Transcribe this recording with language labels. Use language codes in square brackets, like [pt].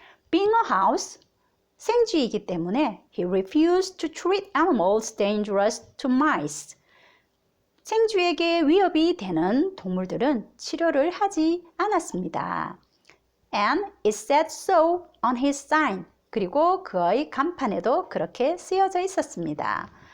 [en] Being a house, [ko] 생쥐이기 때문에 [en] he refused to treat animals dangerous to mice. [ko] 생쥐에게 위협이 되는 동물들은 치료를 하지 않았습니다. [en] And it said so on his sign. [ko] 그리고 그의 간판에도 그렇게 쓰여져 있었습니다.